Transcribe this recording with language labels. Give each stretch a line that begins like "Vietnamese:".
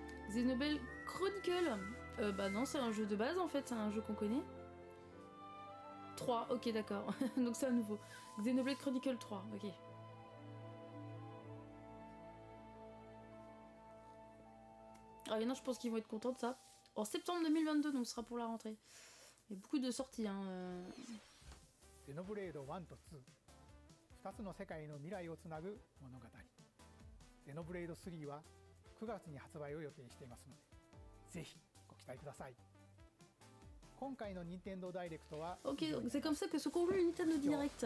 French: Xenoblade Chronicle. Bah non, c'est un jeu de base en fait, c'est un jeu qu'on connaît. 3, ok d'accord. Donc c'est un nouveau. Xenoblade Chronicle 3, ok. Alors il y en a, je pense qu'ils vont être contents de ça. En septembre 2022, donc ce sera pour la rentrée. Il y a beaucoup de sorties.
Japanese: Xenoblade 1と2、2つの世界の未来をつなぐ物語。 Xenoblade 3は9月に発売を予定していますので、ぜひご期待ください。今回の任天堂ダイレクトは
French: Ok, donc c'est comme ça que se conclut le Nintendo Direct.